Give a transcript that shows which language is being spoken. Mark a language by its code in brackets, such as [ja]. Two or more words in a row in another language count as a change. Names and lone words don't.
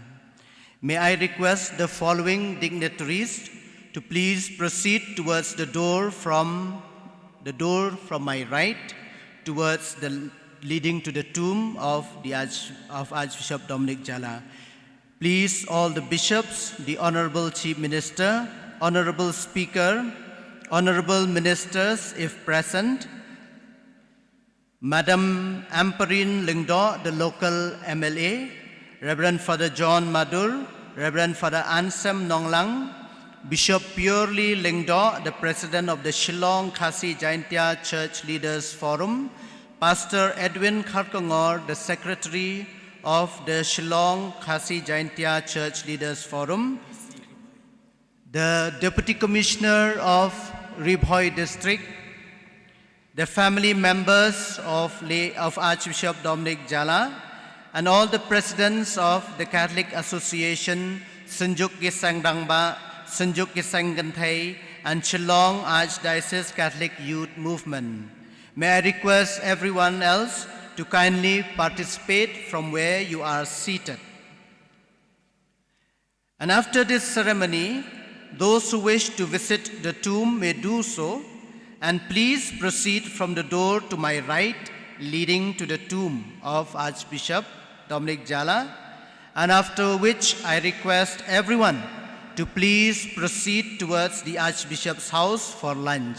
[en] May I request the following dignitaries to please proceed towards the door from my right, towards the leading to the tomb of Archbishop Dominic Jala. Please, all the bishops, the Honorable Chief Minister, Honorable Speaker, Honorable Ministers, if present, Madam Amperine Lingdo, the local MLA, Reverend Father John Madur, Reverend Father Ansem Nonglang, Bishop Purely Lingdo, the President of the Shillong Khasi Jaintia Church Leaders Forum, Pastor Edwin Kharkongor, the Secretary of the Shillong Khasi Jaintia Church Leaders Forum, the Deputy Commissioner of Ribhoi District, the family members of Archbishop Dominic Jala, and all the presidents of the Catholic Association, Sanjuk Gisang Dangba, Sanjuk Gisang Ganthai, and Shillong Archdiocese Catholic Youth Movement. May I request everyone else to kindly participate from where you are seated. And after this ceremony, those who wish to visit the tomb may do so, and please proceed from the door to my right leading to the tomb of Archbishop Dominic Jala, and after which I request everyone to please proceed towards the Archbishop's house for lunch.